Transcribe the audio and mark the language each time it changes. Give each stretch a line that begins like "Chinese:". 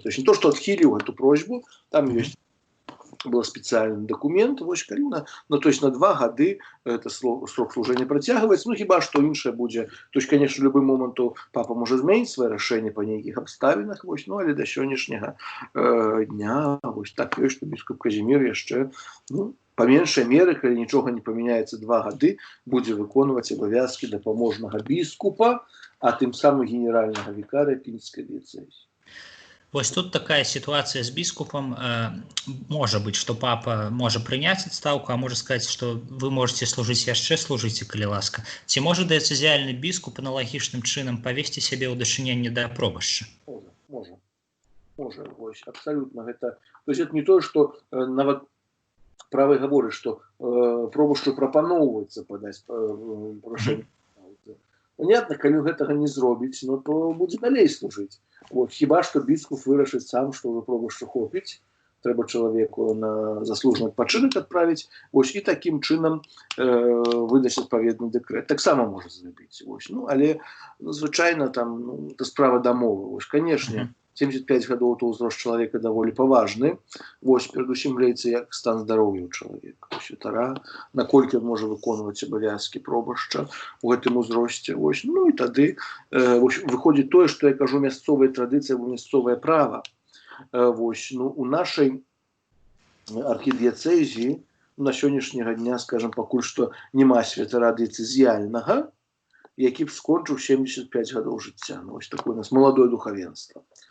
Russian: То есть не то,
Belarusian: што адхіліў гэту просьбу, там ёсць
Russian: был специальный документ, то есть
Belarusian: на 2 гады
Russian: это срок служения
Belarusian: працягваецца, хіба што іншае будзе, то есть, конечно, в любы момент папа можа змяніць свае рашэнне па нейкіх абставінах, але да сённяшняга дня, так ёсць, што біскуп Казімір яшчэ, па меншай меры, калі нічога не памяняецца 2 гады, будзе выконваць абавязкі дапаможнага біскупа, а тым самым генеральнага вікарыя Пінскай дыяцэзіі.
Russian: Тут такая ситуация с біскупом. Может быть, что папа может принять отставку, а может сказать, что вы можете служить
Belarusian: яшчэ,
Russian: служите,
Belarusian: калі ласка. Ці можа дыяцэзіяльны біскуп аналагічным чынам павесці сябе ў дачыненні да пробашча?
Russian: Можа, абсолютно. То есть это не то, что
Belarusian: нават правы гаворыць, што пробашчу прапаноўваецца падаць прашэнне.
Russian: Понятно,
Belarusian: калі гэтага не зробіць, ну, то будзе далей служыць. Вот. Хіба што біскуп вырашыць сам, што ўжо пробашчу хопіць, трэба чалавеку на заслужаны адпачынак адправіць, вось, і такім чынам выдаць адпаведны дэкрэт. Таксама можа зрабіць. Вось. Ну, але звычайна там это справа дамовы. Вось, канешне, 75 гадоў то ўзрост чалавека даволі паважны. Вось, перадусім глядзіцца, як стан здароўя ў чалавека. Святара, наколькі ён можа выконваць абавязкі пробашча у гэтым узросце. Вось. Ну і тады вось, выходзіць тое, што я кажу, мясцовая традыцыя, мясцовае права. Вось, ну, у нашай архідыяцэзіі на сённяшняга дня, скажем, пакуль што няма святара дыяцэзіяльнага, які б скончыў 75 гадоў жыцця. Ну, вось такое у нас маладое духавенства.